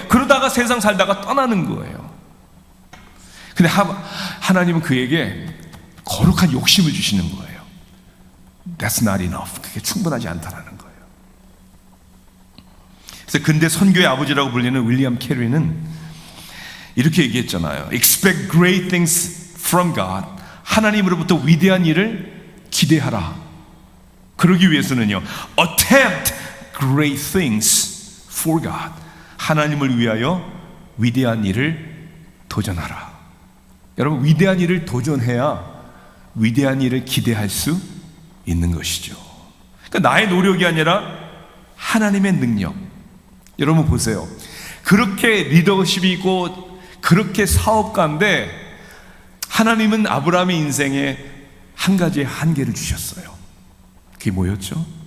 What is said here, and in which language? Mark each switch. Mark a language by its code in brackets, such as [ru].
[ko] 그러다가 세상 살다가 떠나는 거예요. 근데 하나님은 그에게 거룩한 욕심을 주시는 거예요. [en] That's not enough. [ko] 그게 충분하지 않다라는 거예요. 그래서 근대 선교의 아버지라고 불리는 윌리엄 캐리는 이렇게 얘기했잖아요. [en] Expect great things from God. [ko] 하나님으로부터 위대한 일을 기대하라. 그러기 위해서는요, [en] Attempt great things for God. [ko] 하나님을 위하여 위대한 일을 도전하라. 여러분, 위대한 일을 도전해야 위대한 일을 기대할 수 있는 것이죠. 그러니까 나의 노력이 아니라 하나님의 능력. 여러분 보세요. 그렇게 리더십이 있고 그렇게 사업가인데 하나님은 아브라함의 인생에 한 가지의 한계를 주셨어요. 그게 뭐였죠?